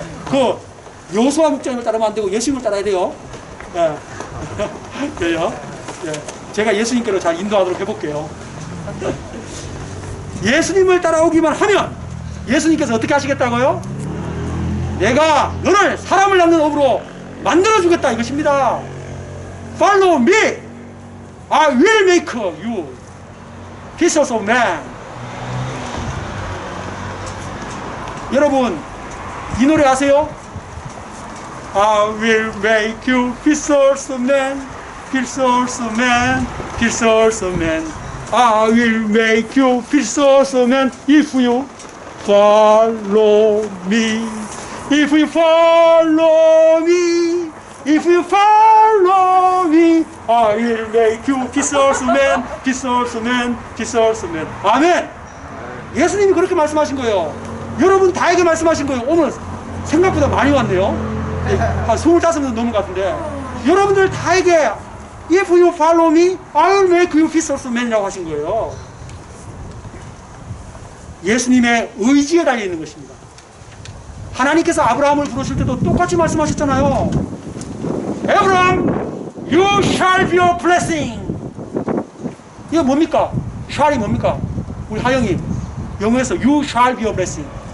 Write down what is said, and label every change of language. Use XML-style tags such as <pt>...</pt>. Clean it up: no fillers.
<ko>그 여호수아 목장을 따르면 안 되고 예수님을 따라야 돼요. 예. 그래요. 예. 제가 예수님께로 잘 인도하도록 해볼게요. 예수님을 따라오기만 하면 예수님께서 어떻게 하시겠다고요? 내가 너를 사람을 낚는 업으로 만들어주겠다 이것입니다.</ko> <en>Follow me. I will make you fishers of men.</en> <ko>여러분 이 노래 아세요?</ko> <en>I will make you fishers of men, fishers of men, fishers of men. I will make you fishers of men if you follow me. If you follow me, if you follow me, I will make you fishers of men, fishers of men, fishers of men.</en> <ko>아멘. 예수님이 그렇게 말씀하신 거예요. 여러분 다에게 말씀하신 거예요. 오늘 생각보다 많이 왔네요. 한 25명 넘은 것 같은데 여러분들 다에게</ko> <en>If you follow me, I will make you fishers of men</en> <ko>이라고 하신 거예요. 예수님의 의지에 달려 있는 것입니다. 하나님께서 아브라함을 부르실 때도 똑같이 말씀하셨잖아요.</ko> <en>Abraham, you shall be a blessing.</en> <ko>이거 뭡니까? shall이 뭡니까? 우리 하영이 영어에서</ko> <en>you shall be a blessing.</en>